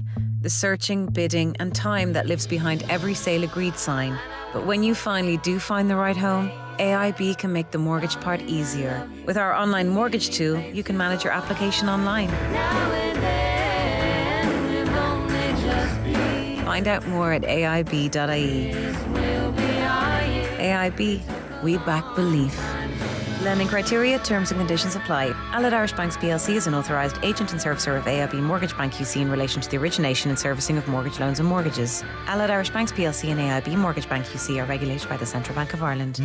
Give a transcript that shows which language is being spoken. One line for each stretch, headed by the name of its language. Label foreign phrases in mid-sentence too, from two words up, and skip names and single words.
English: The searching, bidding and time that lives behind every sale agreed sign. But when you finally do find the right home, AIB can make the mortgage part easier. With our online mortgage tool, you can manage your application online. Find out more at aib.ie. AIB, we back belief. Lending criteria, terms and conditions apply. Allied Irish Banks plc is an authorised agent and servicer of AIB Mortgage Bank QC in relation to the origination and servicing of mortgage loans and mortgages. Allied Irish Banks plc and AIB Mortgage Bank QC are regulated by the Central Bank of Ireland.